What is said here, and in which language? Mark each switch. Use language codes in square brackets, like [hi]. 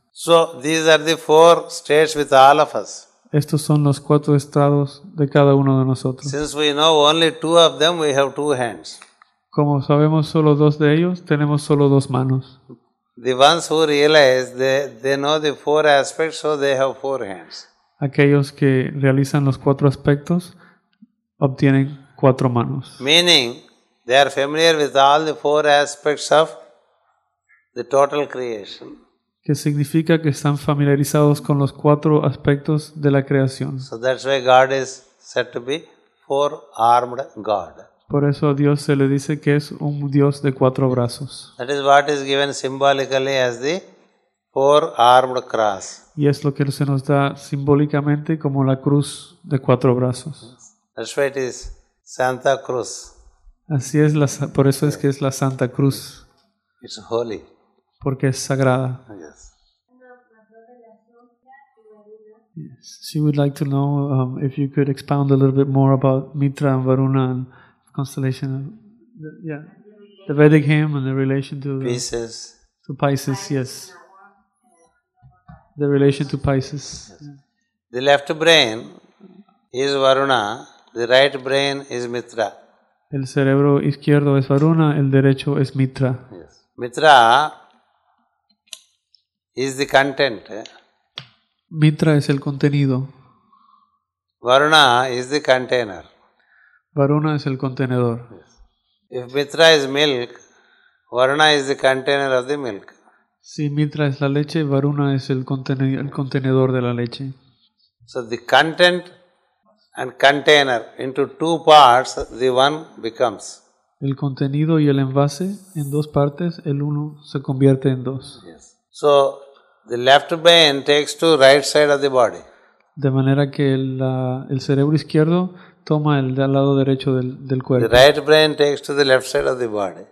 [en] So, these are the 4 states with all of us. [es] Estos son los 4 estados de cada uno de nosotros. [en] Since we know only 2 of them, we have 2 hands. [es] Como sabemos solo 2 de ellos, tenemos solo 2 manos. [en] The ones who realize they know the 4 aspects, so they have 4 hands. [es] Aquellos que realizan los 4 aspectos obtienen 4 manos. [en] Meaning, they are familiar with all the 4 aspects of the total creation. [es] Que significa que están familiarizados con los 4 aspectos de la creación. [en] So that's why God is said to be 4-armed God. [es] Por eso a Dios se le dice que es un Dios de 4 brazos. [en] That is what is given symbolically as the 4-armed cross. [es] Y es lo que se nos da simbólicamente como la cruz de 4 brazos. [en] That's why it is Santa Cruz. [es] Así es, por eso es que es la Santa Cruz, [en] It's holy. [es] porque es sagrada. [en] Yes. Yes. She would like to know if you could expound a little bit more about Mitra and Varuna and constellation. The Vedic hymn and the relation to Pieces. To Pisces, yes. The relation to Pisces. Yes. The left brain is Varuna, the right brain is Mitra. [es] El cerebro izquierdo es Varuna, el derecho es Mitra. [en] Yes. Mitra is the content. [es] Mitra es el contenido. [en] Varuna is the container. [es] Varuna es el contenedor. [en] Yes. If Mitra is milk, Varuna is the container of the milk. [es] Si Mitra es la leche, Varuna es el contenedor de la leche. [en] So the content and container into 2 parts, the one becomes. [es] El contenido y el envase en 2 partes, el uno se convierte en 2. [en] Yes. So the left brain takes to right side of the body. [es] De manera que el cerebro izquierdo toma el del lado derecho del cuerpo. [en] The right brain takes to the left side of the body.